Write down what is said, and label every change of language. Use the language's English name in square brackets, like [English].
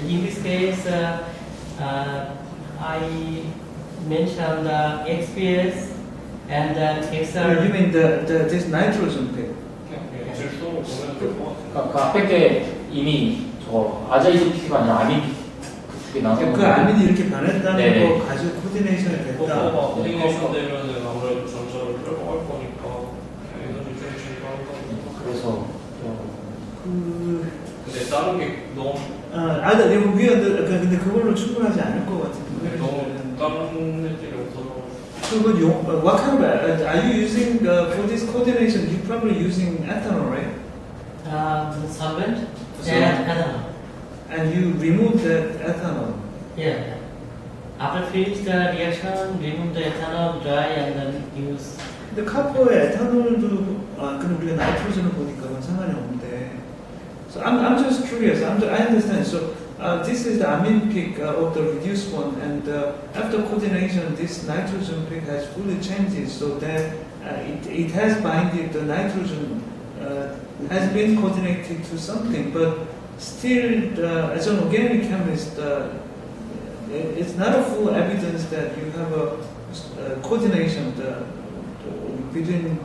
[English] In this case, I mentioned the XPS and then XR. You mean this nitrogen pair? [Korean] 질소로 보면 될것 같아요. 그 앞에 게 이미 저 아자이소피가 아니라 아민 그게 나온 그 아민이 이렇게 변했다는 네네. 거 가지고 코디네이션이 됐다. 코디네이션 되면은 아무래도 전자를 끌어갈 거니까 에너지 좀 증가한다. 그래서 근데 다른 게 너무 근데 그걸로 충분하지 않을 것 같은데. 너무 다른 애들이 없어서. [English] What kind of are you using for this coordination? You're probably using ethanol, right? Solvent So- and ethanol. And you remove the ethanol. Yeah. After finish the reaction, remove the ethanol, dry, and then use. [Korean] 근데 카포에 에탄올도 그럼 우리가 나이트로젠을 보니까 그건 상관이 없는데. [English] So I'm just curious. I understand. So this is the amine peak of the reduced one, and after coordination, this nitrogen peak has fully changed. So that it has binded the nitrogen has been coordinated to something, but still, as an organic chemist, it's not a full evidence that you have a coordination between.